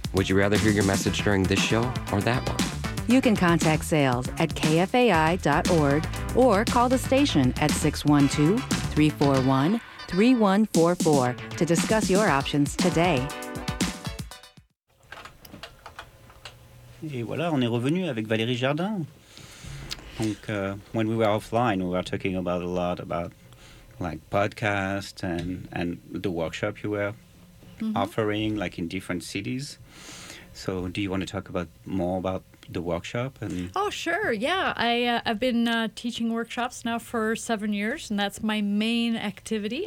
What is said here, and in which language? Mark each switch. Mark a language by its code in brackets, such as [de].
[en] Would you rather hear your message during this show or that one? You can contact sales at kfai.org or call the station at 612-341-3144 to discuss your options today. [fr] Et voilà, on est revenu avec Valérie Jardin. [en] Donc, when we were offline, we were talking about a lot about like podcasts and the workshop you were offering, like in different cities. So, do you want to talk about more about the workshop? And oh, sure. Yeah, I've been teaching workshops now for 7 years, and that's my main activity.